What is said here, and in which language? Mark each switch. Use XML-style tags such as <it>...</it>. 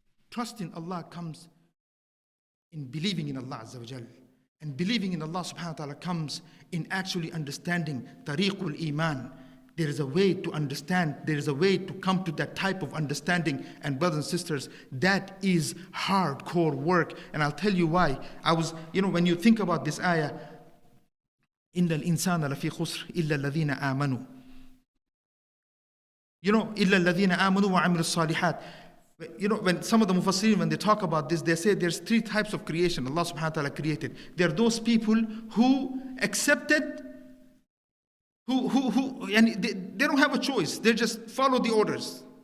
<en>Trust in Allah comes in believing in Allah Azza wa Jal. And believing in Allah subhanahu wa ta'ala comes in actually understanding tariqul iman. There is a way to understand, there is a way to come to that type of understanding. And brothers and sisters, that is hardcore work. And I'll tell you why. When you think about this ayah,</en> <ar>إِنَّ الْإِنسَانَ لَفِي خُسْرٍ إِلَّا الَّذِينَ آمَنُوا. إِلَّا الَّذِينَ آمَنُوا وَعَمِلُوا الصَّالِحَاتِ.</ar> <en>When some of the Mufassirin, when they talk about this, they say there's 3 types of creation Allah subhanahu wa ta'ala created. There are those people who accepted they don't have a choice. They just follow the orders.</en>